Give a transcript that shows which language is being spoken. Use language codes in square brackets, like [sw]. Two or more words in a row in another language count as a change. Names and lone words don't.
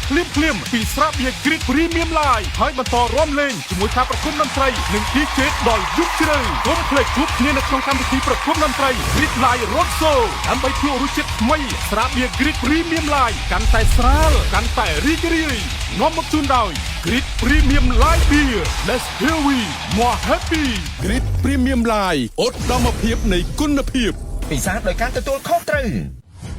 [km] ភ្លាមពីស្រាបៀរ Grid Premium Live ហើយបន្តរួមលេងជាមួយការប្រគំតន្ត្រីនិង DJ ដល់យប់ជ្រៅកុំភ្លេចជួបគ្នានៅក្នុងកម្មវិធីប្រគំតន្ត្រី Grid Live Rock Show ដើម្បីភ្លក់រសជាតិថ្មីស្រាបៀរ Grid Premium Live កាន់តែស្រាលកាន់តែរីករាយនាំមកជូនដោយ Grid Premium Live Beer [en] Let's Here We More Happy [km] Grid Premium Live ឧត្តមភាពនៃគុណភាព ពិសាដោយការទទួលខុសត្រូវ